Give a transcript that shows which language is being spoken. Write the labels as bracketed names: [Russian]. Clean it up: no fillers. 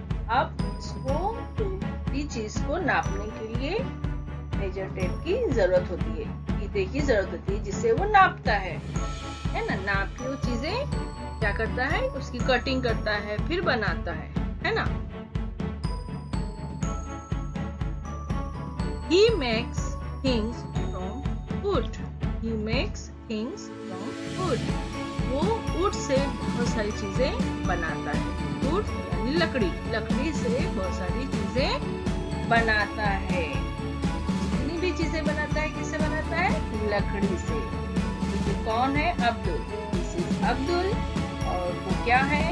[Hindi] अब इसको पूरी चीज को नापने के लिए मेजर टेप की जरूरत होती है, फीते की जरूरत होती है जिससे वो नापता है ना? नाप के वो चीजें क्या करता है? उसकी कटिंग करता है, फिर बनाता है ना? [English] He makes things from wood. He makes things from wood. [Hindi] वो वुड से बहुत सारी चीजें बनाता है। वुड यानी लकड़ी, लकड़ी से बहुत सारी चीजें बनाता है। जितनी भी चीजें बनाता है किससे बनाता है? लकड़ी से। ये कौन है? अब्दुल। [English] This is Abdul. [Hindi] और वो क्या है?